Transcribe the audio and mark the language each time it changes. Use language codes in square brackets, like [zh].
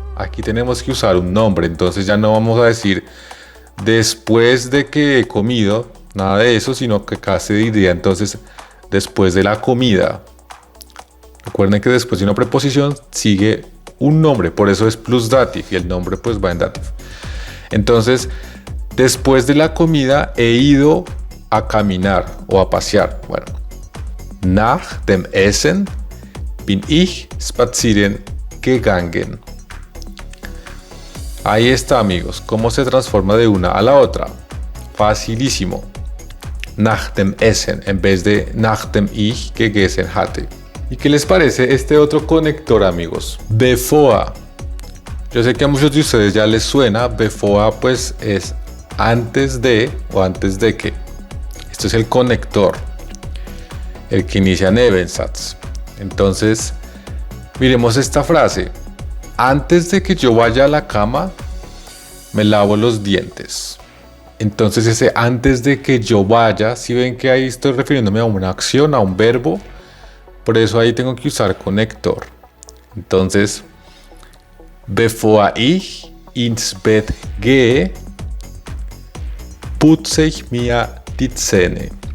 [es] Aquí tenemos que usar un nombre, entonces ya no vamos a decir después de que he comido, nada de eso, sino que acá se diría entonces después de la comida. Recuerden que después de una preposición sigue un nombre, por eso es plus dative y el nombre pues va en dative. Entonces, después de la comida he ido a caminar o a pasear. [de] Bueno, nach dem Essen bin ich spazieren gegangen. [es] Ahí está, amigos, cómo se transforma de una a la otra. Facilísimo. [de] Nach dem Essen [es] en vez de [de] nachdem ich gegessen hatte. [es] ¿Y qué les parece este otro conector, amigos? Bevor. Yo sé que a muchos de ustedes ya les suena. Bevor pues es antes de o antes de que. Esto es el conector, el que inicia Nebensatz. Entonces, miremos esta frase. Antes de que yo vaya a la cama, me lavo los dientes. Entonces ese antes de que yo vaya, si ven que ahí estoy refiriéndome a una acción, a un verbo, por eso ahí tengo que usar conector. [de] Entonces, bevor ich ins Bett gehe, putze ich mir die Zähne.